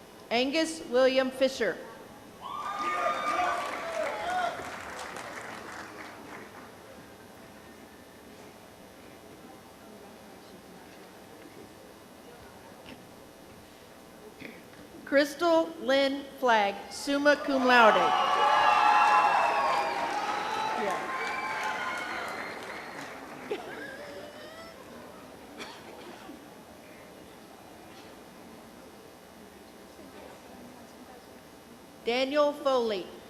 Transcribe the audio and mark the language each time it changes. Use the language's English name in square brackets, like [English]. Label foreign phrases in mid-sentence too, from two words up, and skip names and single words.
[English] Angus William Fisher. Crystal Lynn Flagg, [Latin] summa cum laude. [English] Daniel Foley.